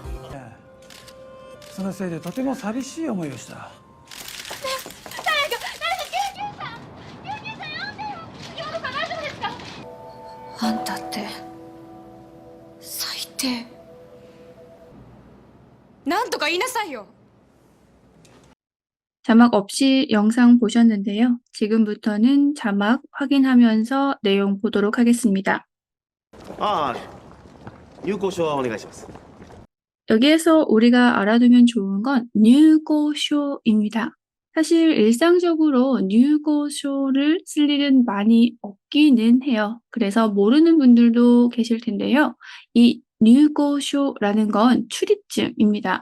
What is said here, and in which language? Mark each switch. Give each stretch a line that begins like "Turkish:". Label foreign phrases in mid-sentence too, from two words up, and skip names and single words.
Japanese: そのせいでとても寂しい思いをした。あんたって最低。なんとか言いなさいよ。
Korean: 자막 없이 영상 보셨는데요. 지금부터는 자막 확인하면서 내용 보도록 하겠습니다.
Japanese: ああ、有効証はお願いします。
Korean: 여기에서 우리가 알아두면 좋은 건 뉴고쇼입니다. 사실 일상적으로 뉴고쇼를 쓸 일은 많이 없기는 해요. 그래서 모르는 분들도 계실 텐데요. 이 뉴고쇼라는 건 출입증입니다.